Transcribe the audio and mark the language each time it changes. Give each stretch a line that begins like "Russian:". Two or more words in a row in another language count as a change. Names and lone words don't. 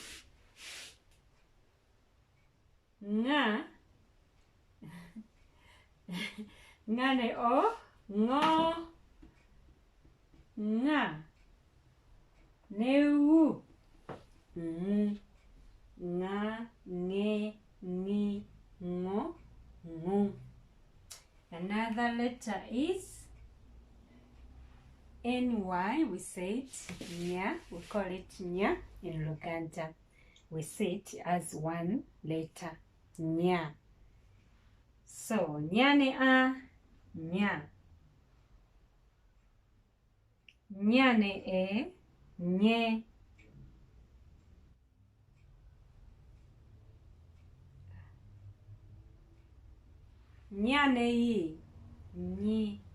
Ganda: Nga nga ne o, ngo. Nga ne u, ng. Nga, nge, ngi, ngo, ngu.
English: Another letter is NY. We say it nya. We call it nya in Luganda. We say it as one letter, nya.
Ganda: So, nya ne a, nya. Nya ne e, nye. Nya ne yi, nyi.